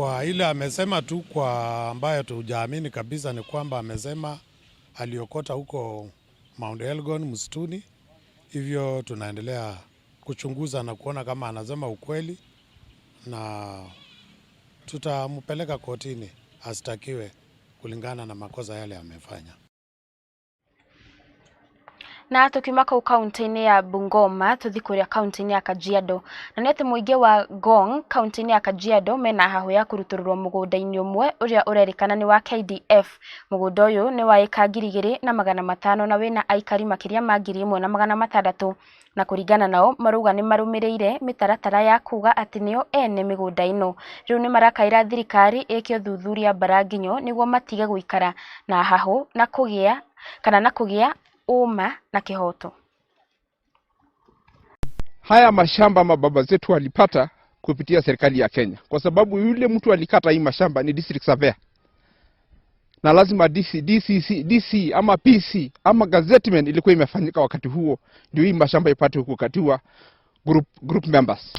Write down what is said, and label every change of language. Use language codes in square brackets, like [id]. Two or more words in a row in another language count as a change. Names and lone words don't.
[sw] Kwa ile amesema tu, kwa ambayo tujaamini kabisa ni kwamba amesema aliokota huko Mount Elgon msituni. Hivyo tunaendelea kuchunguza na kuona kama anasema ukweli, na tutampeleka kotini astakiwe kulingana na makosa yale amefanya. [ki] Na tukiuma kau kaunti-inĩ ya Bungoma tuthi kuria kaunti-inĩ ya Kajiado, na nĩ atĩ mũingĩ wa Ngong kaunti-inĩ ya Kajiado mena hahu ya kurutururwo mũgũnda-inĩ ũmwe ũrĩa ũrerĩkana nĩ wa KDF. Mũgũnda ũyũ nĩ wa eka 2,500 na wĩna aikari makĩria ma 1,600, na kũringana nao marauga nĩ marũmĩrĩire mĩtaratara ya kuga atĩ nĩo ene mĩgũnda ĩno. Rĩu nĩ marakaĩra thirikari ĩke ũthuthuria mbaranginyo nĩguo matige gũikara na hahu na kũgĩa uma na kihoto. [sw] Haya mashamba mababa zetu walipata kupitia serikali ya Kenya, kwa sababu yule mtu alikata hii mashamba ni district surveyor, na lazima DC ama PC ama gazettement ilikuwa imefanyika wakati huo ndio hii mashamba ipate kukatiwa [en] group members.